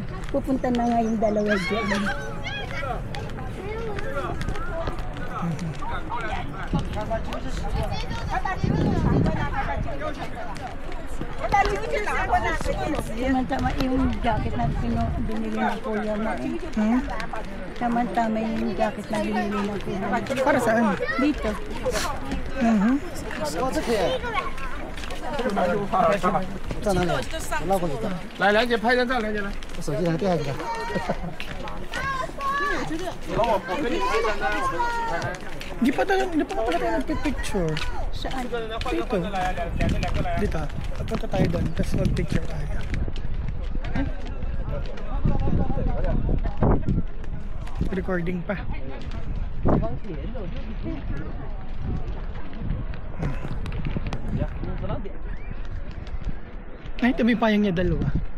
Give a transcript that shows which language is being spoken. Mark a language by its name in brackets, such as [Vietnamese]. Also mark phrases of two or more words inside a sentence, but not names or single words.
[Filipino] Pupunta na nga yung dalawa dyan. Tama-tama yung jacket na binili ng kuya mo eh. Tama-tama yung jacket na binili ng kuya mo. Para saan? Dito. [Chinese] 来，梁姐拍张照，梁姐来。我手机还掉下去了。我跟你拍张照，我跟你拍。 [Filipino] Di pa pala tayo nagpipicture. Saan? Dito. Dito. Punta tayo doon. Tapos mag-picture tayo. Recording pa. Ay, tabi payang niya dalawa.